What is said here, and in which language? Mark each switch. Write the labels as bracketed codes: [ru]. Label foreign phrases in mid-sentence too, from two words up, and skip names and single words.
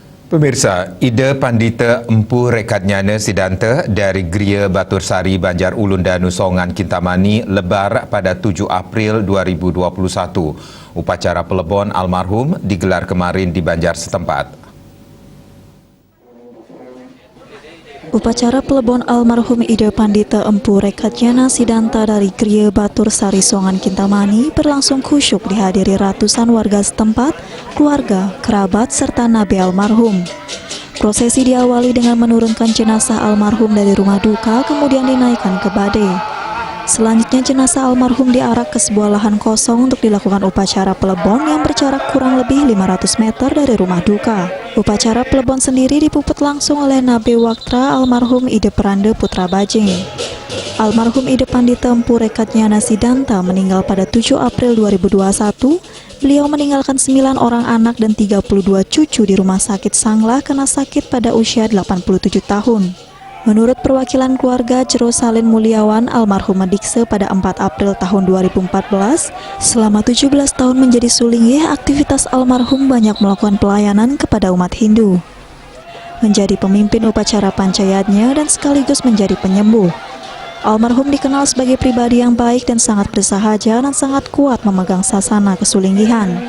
[id] Pemirsa, ide Pandita Empu Rekatnyana Sidanta dari Gria Batur Sari, Banjar Ulun dan Nusongan Kintamani lebar pada 7 April 2021. Upacara pelebon almarhum digelar kemarin di Banjar setempat. Upacara pelebon almarhum Ide Pandita Empu Rekatnyana Sidanta dari Gria Batur Sari Songan Kintamani berlangsung khusyuk dihadiri ratusan warga setempat, keluarga, kerabat, serta nabi almarhum. Prosesi diawali dengan menurunkan jenazah almarhum dari rumah duka, kemudian dinaikkan ke badai. Selanjutnya jenazah almarhum diarak ke sebuah lahan kosong untuk dilakukan upacara pelebon yang berjarak kurang lebih 500 meter dari rumah duka. Upacara pelebon sendiri dipuput langsung oleh Nabe Waktra almarhum Ide Peranda Putra Bajing. Almarhum Ide Pandita Empu Rekatnyana Sidanta meninggal pada 7 April 2021. Beliau meninggalkan 9 orang anak dan 32 cucu di Rumah Sakit Sanglah karena sakit pada usia 87 tahun. Menurut perwakilan keluarga Jero Salin Mulyawan, almarhum mendikse pada 4 April tahun 2014, selama 17 tahun menjadi sulingih, aktivitas almarhum banyak melakukan pelayanan kepada umat Hindu. Menjadi pemimpin upacara pancayatnya dan sekaligus menjadi penyembuh. Almarhum dikenal sebagai pribadi yang baik dan sangat bersahaja dan sangat kuat memegang sasana kesulinggihan.